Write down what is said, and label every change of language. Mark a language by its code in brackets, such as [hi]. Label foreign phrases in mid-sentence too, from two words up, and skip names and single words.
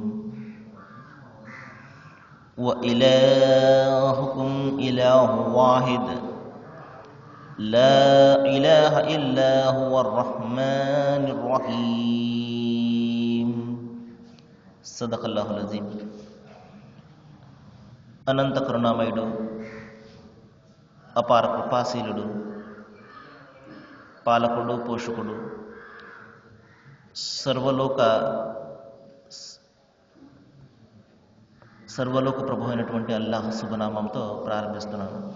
[ar] وإلهكم إله واحد لا إله إلا هو الرحمن الرحيم. صدق الله العظيم. [te] అనంత కరుణామయుడు, అపార కృపాశీలుడు, పాలకుడు, పోషకుడు, సర్వలోక ప్రభు అయినటువంటి అల్లాహ్ శుభనామంతో ప్రారంభిస్తున్నాను.